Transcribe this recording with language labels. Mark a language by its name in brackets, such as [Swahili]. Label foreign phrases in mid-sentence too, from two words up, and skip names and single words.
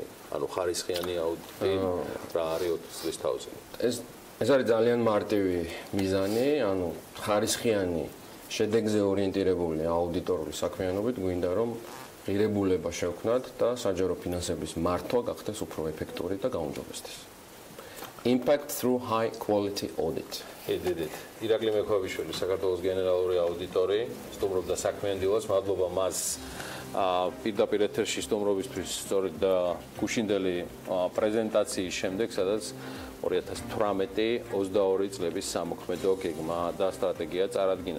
[Georgian] ანუ ხარისხიანი აუდიტი რა არის 20 წლის თავზე. ეს არის ძალიან მარტივი მიზანი, ანუ ხარისხიანი შედეგზე ორიენტირებული აუდიტორული საქმიანობით გვინდა რომ ღირებულება შევქმნათ და საჯარო ფინანსების მართვა გახდეს უფრო ეფექტური და გაუმჯობესდეს. [English] Impact through high quality audit. [Georgian] ირაკლი მექვაბიშვილი, საქართველოს გენერალური აუდიტორი, სტუმრობდა საქმიან დილას, მადლობა მას პირდაპირ ეთერში სტუმრობისთვის, სწორედ და გუშინდელი პრეზენტაციის შემდეგ, სადაც 2018-22 წლების სამოქმედო გეგმა და სტრატეგია წარადგინა.